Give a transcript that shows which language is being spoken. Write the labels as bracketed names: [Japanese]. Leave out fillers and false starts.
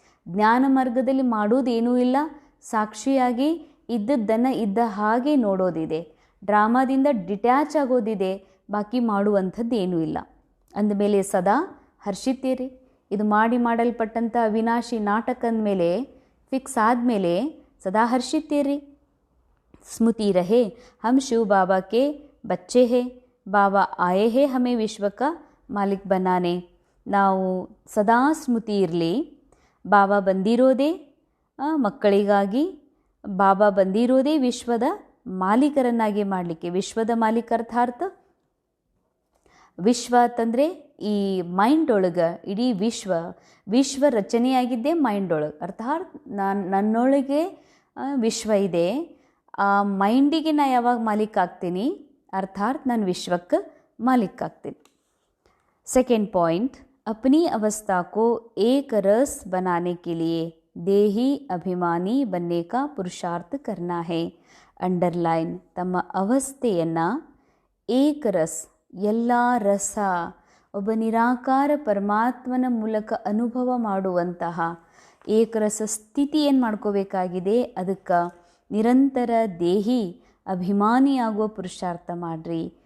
[Kannada] ಜ್ಞಾನ ಮಾರ್ಗದಲ್ಲಿ ಮಾಡೋದೇನೂ ಇಲ್ಲ, ಸಾಕ್ಷಿಯಾಗಿ ಇದ್ದದ್ದನ್ನು ಇದ್ದ ಹಾಗೆ ನೋಡೋದಿದೆ. ಡ್ರಾಮಾದಿಂದ ಡಿಟ್ಯಾಚ್ ಆಗೋದಿದೆ, ಬಾಕಿ ಮಾಡುವಂಥದ್ದು ಏನೂ ಇಲ್ಲ. ಅಂದಮೇಲೆ ಸದಾ ಹರ್ಷಿತೀರಿ. ಇದು ಮಾಡಲ್ಪಟ್ಟಂಥ ಅವಿನಾಶಿ ನಾಟಕ ಅಂದಮೇಲೆ, ಫಿಕ್ಸ್ ಆದಮೇಲೆ ಸದಾ ಹರ್ಷಿತೀರಿ. [Hindi] स्मृति रहे हम शिव बाबा के बच्चे हैं, बाबा आए हैं हमें विश्व का मालिक बनाने. [Kannada] ನಾವು ಸದಾ ಸ್ಮೃತಿ ಇರಲಿ, ಬಾಬಾ ಬಂದಿರೋದೇ ಮಕ್ಕಳಿಗಾಗಿ, ಬಾಬಾ ಬಂದಿರೋದೇ ವಿಶ್ವದ ಮಾಲೀಕರನ್ನಾಗಿ ಮಾಡಲಿಕ್ಕೆ. ವಿಶ್ವದ ಮಾಲೀಕರ್ಥಾರ್ಥ ವಿಶ್ವ ಅಂತಂದರೆ ಈ ಮೈಂಡ್ ಒಳಗೆ ಇಡೀ ವಿಶ್ವ ರಚನೆಯಾಗಿದ್ದೇ ಮೈಂಡ್ ಒಳಗೆ. ಅರ್ಥಾತ್ ನನ್ನೊಳಗೆ ವಿಶ್ವ ಇದೆ, ಆ ಮೈಂಡಿಗೆ ನಾ ಯಾವಾಗ ಮಾಲೀಕ ಆಗ್ತೀನಿ, ಅರ್ಥಾತ್ ನಾನು ವಿಶ್ವಕ್ಕೆ ಮಾಲೀಕ ಆಗ್ತೀನಿ. [Hindi] सेकेंड पॉइंट, अपनी अवस्था को एक रस बनाने के लिए देही अभिमानी बनने का पुरुषार्थ करना है. [Kannada] अंडरलाइन, ತಮ್ಮ ಅವಸ್ಥೆಯನ್ನು ಏಕರಸ್, ಎಲ್ಲ ರಸ, ಒಬ್ಬ ನಿರಾಕಾರ ಪರಮಾತ್ಮನ ಮೂಲಕ ಅನುಭವ ಮಾಡುವಂತಹ ಏಕರಸ ಸ್ಥಿತಿ ಏನು ಮಾಡ್ಕೋಬೇಕಾಗಿದೆ, ಅದಕ್ಕೆ ನಿರಂತರ ದೇಹಿ ಅಭಿಮಾನಿಯಾಗುವ ಪುರುಷಾರ್ಥ ಮಾಡಿರಿ.